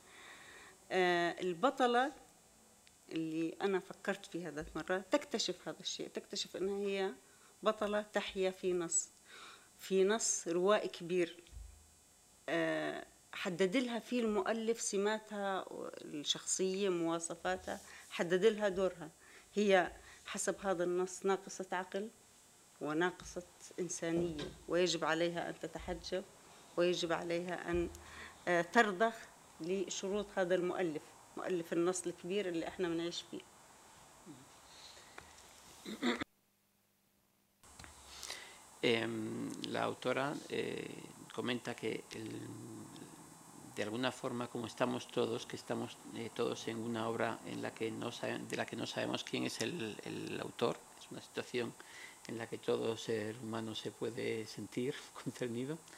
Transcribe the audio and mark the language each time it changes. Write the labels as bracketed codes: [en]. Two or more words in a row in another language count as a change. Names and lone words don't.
[ar] البطلة اللي أنا فكرت فيها ذات مرة تكتشف هذا الشيء، تكتشف أنها هي بطلة تحيا في نص روائي كبير حدد لها فيه المؤلف سماتها الشخصية، مواصفاتها، حدد لها دورها. هي حسب هذا النص ناقصة عقل وناقصة إنسانية، ويجب عليها أن تتحجب، ويجب عليها أن ترضخ لشروط هذا مؤلف النص الكبير اللي احنا بنعيش فيه. [es] La autora comenta que de alguna forma, como estamos todos, que estamos todos en una obra en la que de la que no sabemos quién es el autor, es una situación en la que todo ser humano se puede sentir concernido.